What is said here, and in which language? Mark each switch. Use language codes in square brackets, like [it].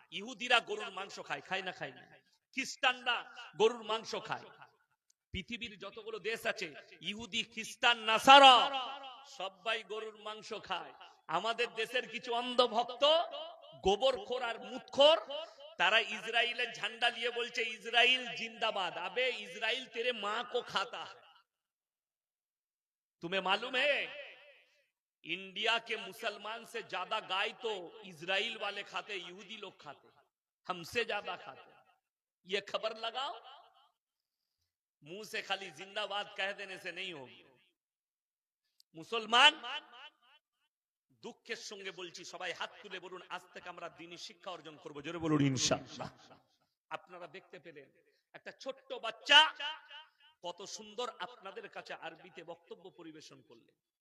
[bn] ইহুদিরা গরুর মাংস খায়, খায় না? খায় না। খ্রিস্টানরা গরুর মাংস খায়। পৃথিবীর যতগুলো দেশ আছে, ইহুদি, খ্রিস্টান, নাসারা সবাই গরুর মাংস খায়। আমাদের দেশের কিছু অন্ধ ভক্ত, গোবরখোর আর মুতখোর, তারা ইসরায়েলের ঝান্ডা নিয়ে বলছে ইসরায়েল জিন্দাবাদ। আবে [hi] ইসরায়েল तेरे मां को खाता है। तुम्हें मालूम है इंडिया के मुसलमान से ज्यादा गाय तो इजराइल वाले खाते, यहूदी लोग खाते, हमसे ज्यादा खाते। ये खबर लगाओ। मुंह से खाली जिंदाबाद कह देने से नहीं होगी। मुसलमान, [bn] দুঃখের সঙ্গে বলছি, সবাই হাত তুলে বলুন, আজ থেকে আমরা দ্বীনি শিক্ষা অর্জন করব। জোরে বলুন ইনশাআল্লাহ। আপনারা দেখতে পেলেন একটা ছোট্ট বাচ্চা কত সুন্দর আপনাদের কাছে আরবিতে বক্তব্য পরিবেশন করলেন।